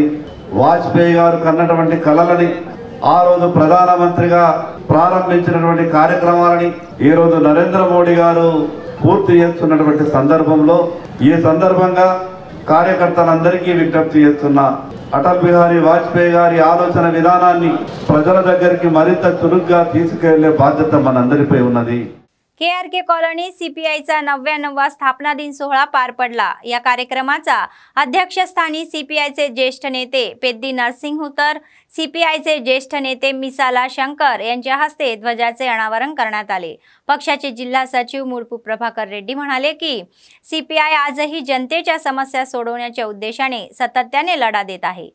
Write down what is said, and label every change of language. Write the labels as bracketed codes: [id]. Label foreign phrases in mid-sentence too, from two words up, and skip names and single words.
[te] వాజ్పేయి గారు కన్నటువంటి కలలని, ఆ రోజు ప్రధానమంత్రిగా ప్రారంభించినటువంటి కార్యక్రమాలని ఈ రోజు నరేంద్ర మోడీ గారు పూర్తి చేస్తున్నటువంటి సందర్భంలో ఈ సందర్భంగా కార్యకర్తలందరికీ విజ్ఞప్తి చేస్తున్నా, అటల్ బిహారీ వాజ్పేయి గారి ఆలోచన విధానాన్ని ప్రజల దగ్గరికి మరింత చురుగ్గా తీసుకెళ్లే బాధ్యత మనందరిపై ఉన్నది. [mr] KRK कॉलनी CPIचा 99वा स्थापना दिन सोहळा पार पडला. या कार्यक्रमाचा अध्यक्षस्थानी CPIचे ज्येष्ठ नेते पेद्दी नरसिंहुतर, CPIचे ज्येष्ठ नेते मिसाला शंकर यांच्या हस्ते ध्वजाचे अनावरण करण्यात आले. पक्षाचे जिल्हा सचिव मुळपू प्रभाकर रेड्डी म्हणाले की CPI आजही जनतेच्या समस्या सोडवण्याच्या उद्देशाने सातत्याने लढा देत आहे.